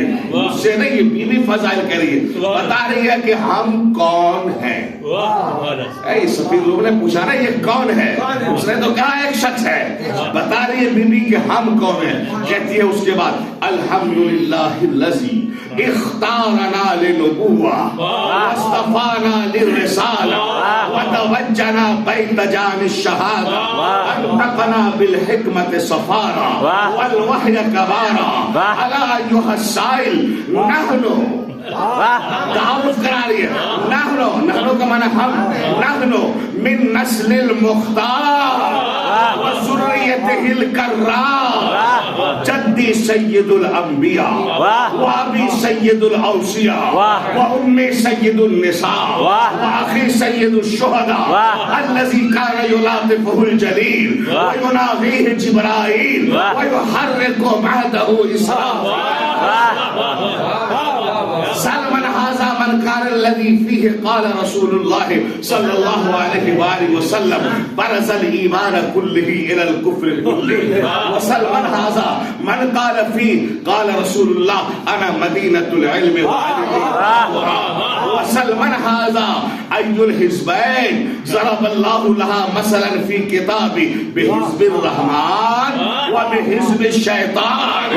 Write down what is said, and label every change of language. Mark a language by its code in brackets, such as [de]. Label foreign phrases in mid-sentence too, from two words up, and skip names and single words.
[ur] اس سے نہیں یہ بیوی فضائل کریے بتا رہی ہے کہ ہم کون ہیں. سفیر لوگوں نے پوچھا نا یہ کون ہے اس نے تو کہا ایک شخص ہے. بتا رہی ہے بیوی کہ ہم کون ہیں. کہتی ہے اس کے بعد [ar] الحمدللہ الذی اختارنا للنبوہ واصطفانا للرسالہ وتوجنا بیت جان الشہادہ انطقنا بالحکمت صفارا والوحی کبارا الا ایہا السائل نحنو [ur] تعارف کرا رہی ہے. [ar] نحنو [ur] کا معنی ہم [ar] نحنو من نسل المختار وذریتہ الکرام جدی سید الانبیاء وابی سید الاوصیاء وامی سید النساء واخی سید الشہداء الذی کان یلاطفہ الجلیل ویناغیہ جبرائیل ویحرک مہدہ اسرافیل. سلمان هذا من قال الذي فيه قال رسول الله صلى الله عليه وآله وسلم برز الإيمان كله إلى الكفر كله. وسلمان هذا من قال فيه قال رسول الله أنا مدينة العلم وسلمان هذا أي الحزبين ضرب الله لها مثلا في كتابه بحزب الرحمن وبحزب الشيطان.